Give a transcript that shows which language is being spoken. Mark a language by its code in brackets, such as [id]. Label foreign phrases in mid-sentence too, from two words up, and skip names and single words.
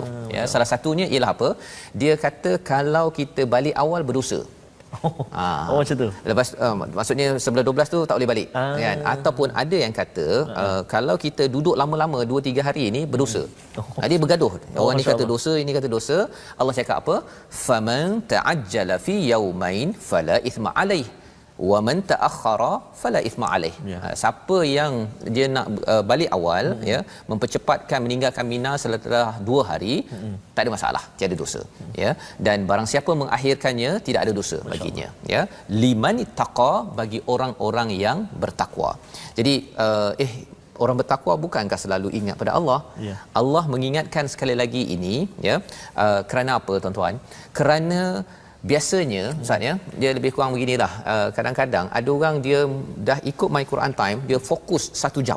[ms] Ya, salah satunya ialah apa? Dia kata kalau kita balik awal berdosa. Macam tu. Lepas maksudnya 11-12 tu tak boleh balik kan, ataupun ada yang kata kalau kita duduk lama-lama 2-3 hari ini berdosa. Dia bergaduh. Orang ni kata dosa, ini kata dosa. Allah cakap apa? [ar] فمن تعجل في يومين فلا إثم عليه. ومن تأخر فلا إثم عليه. [ms] Siapa yang dia nak balik awal ya, mempercepatkan meninggalkan Mina setelah 2 hari, tak ada masalah, tiada dosa ya. Dan barang siapa mengakhirkannya tidak ada dosa baginya ya. [ar] لمن اتقى, [ms] bagi orang-orang yang bertakwa. Jadi orang bertakwa bukankah selalu ingat pada Allah? Allah mengingatkan sekali lagi ini ya, kerana apa tuan-tuan? Kerana biasanya Ustaz ya, dia lebih kurang beginilah, kadang-kadang ada orang dia dah ikut My Quran Time, dia fokus 1 jam.